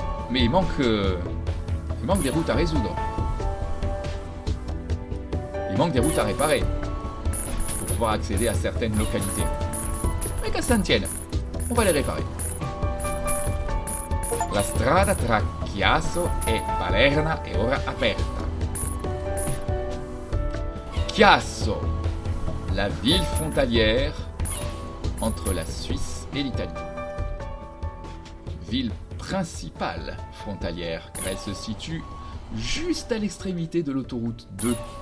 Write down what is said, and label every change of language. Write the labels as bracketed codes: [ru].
[fr] Mais il manque des routes à résoudre. Il manque des routes à réparer pour pouvoir accéder à certaines localités. Mais qu'à ça ne tienne, on va les réparer. [it] La strada tra Chiasso e Palerna è ora aperta. [fr] Chiasso, la ville frontalière entre la Suisse et l'Italie. Ville principale frontalière, car elle se situe juste à l'extrémité de l'autoroute 2.